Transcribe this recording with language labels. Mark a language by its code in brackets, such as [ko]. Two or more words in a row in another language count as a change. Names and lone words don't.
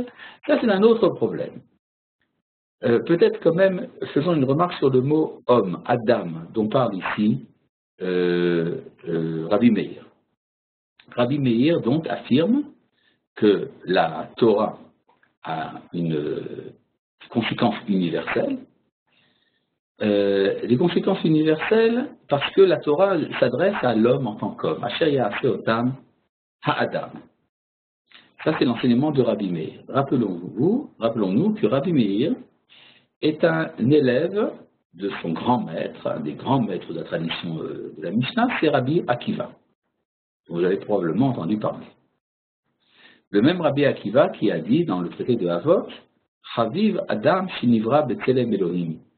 [fr] Ça, c'est un autre problème. Peut-être quand même, faisons une remarque sur le mot homme, Adam, dont parle ici Rabbi Meir. Rabbi Meir donc affirme que la Torah a une conséquence universelle. Les conséquences universelles parce que la Torah s'adresse à l'homme en tant qu'homme. [he] אשר יעשה אותם האדם. [fr] Ça, c'est l'enseignement de Rabbi Meir. Rappelons-nous que Rabbi Meir est un élève de son grand maître, un des grands maîtres de la tradition de la Mishnah, c'est Rabbi Akiva. Vous avez probablement entendu parler. Le même Rabbi Akiva qui a dit dans le traité de Havot, [he] חביב אדם שנברא בצלם אלהים.